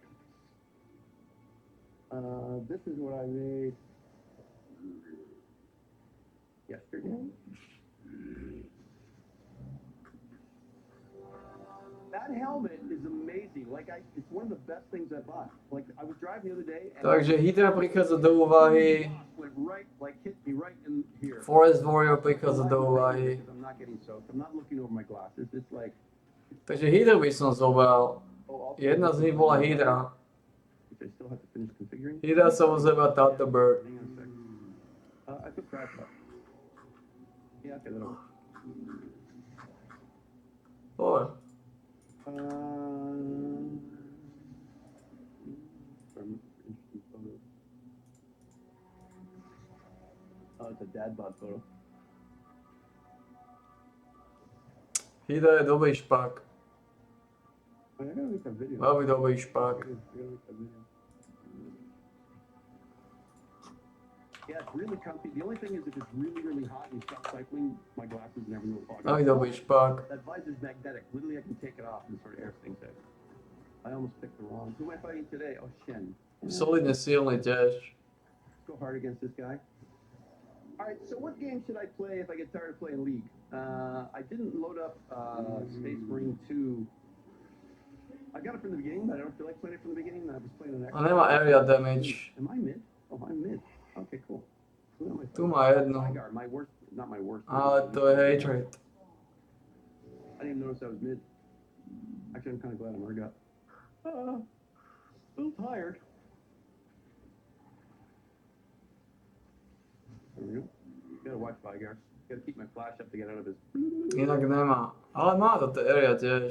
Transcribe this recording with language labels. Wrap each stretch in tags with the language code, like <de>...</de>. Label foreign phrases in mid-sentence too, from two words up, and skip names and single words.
<en>This is what I made yesterday. That helmet is amazing. Like, it's one of the best things I bought. Like, I was driving the other day, and</en> <sk>Takže Hydra prichádza do úvahy,</sk> <en>went right, like hit me right in here.</en> <sk>Forest Warrior prichádza do úvahy.</sk> <en>I'm not getting soaked. I'm not looking over my glasses. It's like,</en> <sk>Takže Hydra by som zobral. Jedna z nich bola Hydra.</sk> <en>which I still have to finish configuring.</en> <sk>Hydra sa ozýva Thunderbird.</sk> <en>Hang on a second. I put crash up. Yeah, okay, that'll work.</en> <sk>Dobre.</sk> <en>Some interesting photos. Oh, it's a dad bod photo.</en> <sk>Hydra je dobrý špak.</sk> <en>I gotta make that video.</en> <sk>Veľmi dobrý špak.</sk> <en>I gotta make that video. Yeah, it's really comfy. The only thing is if it's really, really hot and you stop cycling, my glasses never will fog.</en> <sk>Veľmi dobrý špak.</sk> <en>That visor's magnetic. Literally, I can take it off and sort of air things out. I almost picked the wrong. Who am I fighting today? Oh, Shen.</en> <sk>Solidne silný tiež.</sk> <en>Let's go hard against this guy. All right, so what game should I play if I get tired of playing League? I didn't load up Space Marine 2. I got it from the beginning, but I don't feel like playing it from the beginning. I was playing an</en> <sk>A nemá</sk> <en>area damage. Am I mid? Oh, I'm mid. Okay, cool. Who am I</en> <sk>Tu</sk> <en>fighting?</en> <sk>má jedno.</sk> <en>Tigar, my worst, not my worst.</en> <sk>Ale to je hatred.</sk> <en>I didn't even notice I was mid. Actually, I'm kind of glad I'm Urgot. Still tired. There we go. Gotta watch Tigar. Gotta keep my flash up to get out of his.</en> <sk>Inak nemá. Ale má to area tiež.</sk>